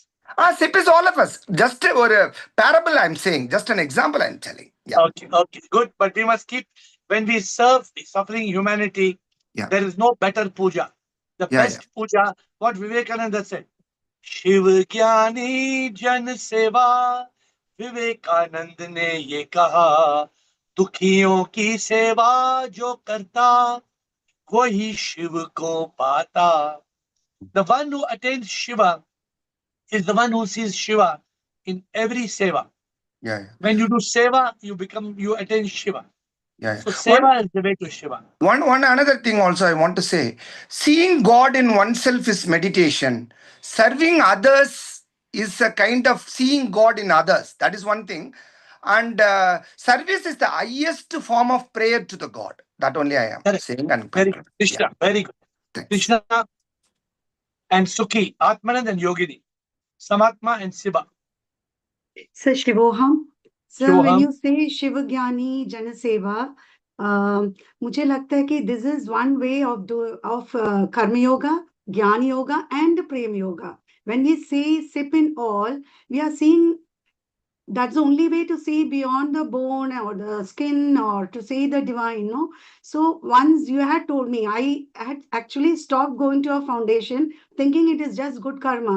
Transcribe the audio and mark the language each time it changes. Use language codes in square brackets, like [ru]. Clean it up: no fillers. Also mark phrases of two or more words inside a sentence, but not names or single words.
[en] SIP is all of us. Just a parable I'm saying, just an example I'm telling. Yeah. Okay, good. But we must keep, when we serve the suffering humanity, there is no better puja. The best puja, what Vivekananda said, [sa] शिव ज्ञानी जन सेवा, [hi] विवेकानंद ने ये कहा, दुखियों की सेवा जो करता, वही शिव को पाता. [en] The one who attains Shiva is the one who sees Shiva in every seva. When you do seva, you attain Shiva. So seva is the way to Shiva. One another thing also I want to say, seeing God in oneself is meditation. Serving others is a kind of seeing God in others. That is one thing. And service is the highest form of prayer to the God. That only I am saying. And very good. Krishna, very good. Thanks. Krishna and Sukhi, Atmanand and Yogini, Samatma and Siva. Sir, Shivoham. Sir, when you say [sa] शिव ज्ञानी जन सेवा, [hi] मुझे लगता है कि [en] this is one way of Karma Yoga, Jnana Yoga and Prem Yoga. When we say sip in all, we are seeing that's the only way to see beyond the bone or the skin or to see the divine, no? So once you had told me, I had actually stopped going to a foundation thinking it is just good karma.